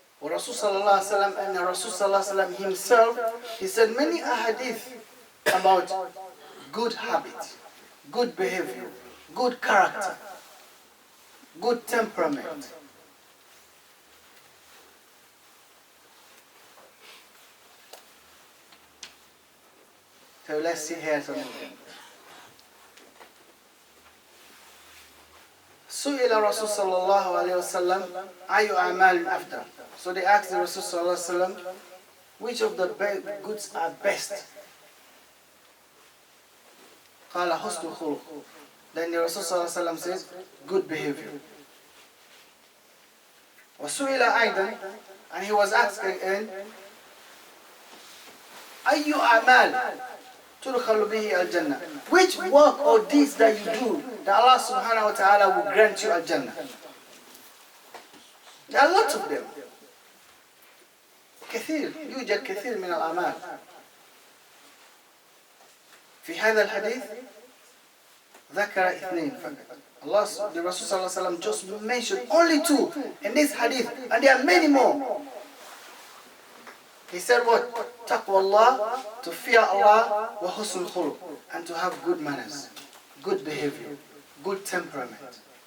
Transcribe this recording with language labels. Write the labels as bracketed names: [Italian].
[English] Rasul sallallahu alaihi wasallam, and Rasul sallallahu alaihi wasallam himself, he said many ahadith about good habit, good behavior, good character, good temperament. So let's see here some of them. [Arabic] سئل الرسول صلى الله عليه وسلم أي أعمال أفضل. [English] So they asked the Rasul sallallahu alaihi wasallam, which of the goods are best? [Arabic] قال حسن الخلق. [English] Then the Rasul sallallahu alaihi wasallam says, good behavior. [Arabic] وسئل أيضا, [English] and he was asked again, [Arabic] أي أعمال تدخل به الجنة. [English] Which work or deeds that you do that Allah subhanahu wa ta'ala will grant you al-Jannah? There are lots of them. [Arabic] كثير، يوجد كثير من الأعمال. في هذا الحديث ذكر اثنين فقط. [English] Allah, the Rasul sallallahu alaihi wasallam just mentioned only two in this hadith, and there are many more. He said what? Taqwa Allah, to fear Allah, wa husnul khuluq, and to have good manners, good behavior, good temperament.